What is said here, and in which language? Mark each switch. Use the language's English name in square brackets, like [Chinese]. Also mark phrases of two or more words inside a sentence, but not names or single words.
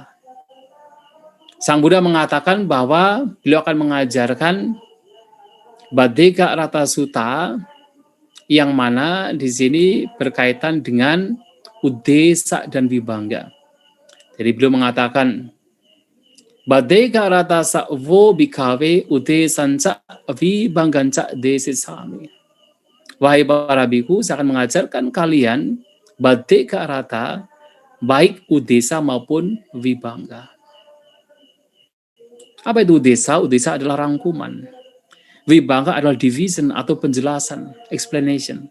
[Indonesian] Sang Buddha mengatakan bahwa beliau akan mengajarkan Baddeka Rata Sutta yang mana di sini berkaitan dengan udesa dan vibhanga. [Pali] Jadi beliau mengatakan Baddeka Rata Savo bikave udesanca vibhanganca desisami. [Indonesian] Wahai para biku, saya akan mengajarkan kalian Baddeka Rata baik udesa maupun vibhanga. Apa itu udesa? Udesa adalah rangkuman. Vibhanga adalah division atau penjelasan, explanation.